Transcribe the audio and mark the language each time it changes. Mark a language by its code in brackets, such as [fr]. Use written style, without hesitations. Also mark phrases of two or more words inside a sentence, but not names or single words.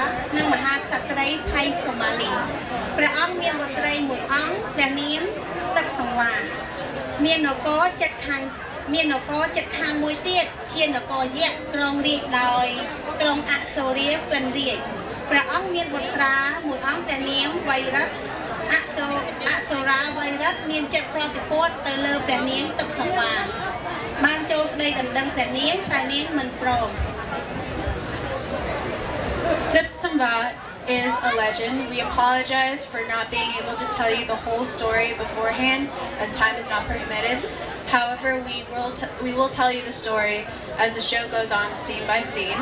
[km] និងមហាក្សត្រីភ័យសូម៉ាលីព្រះអង្គមានបុត្រីមួយអង្គព្រះនាមទឹកសង្វាមាននគរចិត្តខាងមួយទៀតជានគរយក្សគ្រងរាជដោយក្រុងអសូរាពិនរាជព្រះអង្គមានបុត្រាមួយអង្គព្រះនាមវៃរិទ្ធអសូរាវៃរិទ្ធមានចិត្តប្រតិពលទៅលើព្រះនាងទឹកសង្វាបានចូលស្ដីដណ្ដឹងព្រះនាងតែនាងមិនព្រម [en] Tip Sangva is a legend. We apologize for not being able to tell you the whole story beforehand, as time is not permitted. However, we will tell you the story as the show goes on, scene by scene.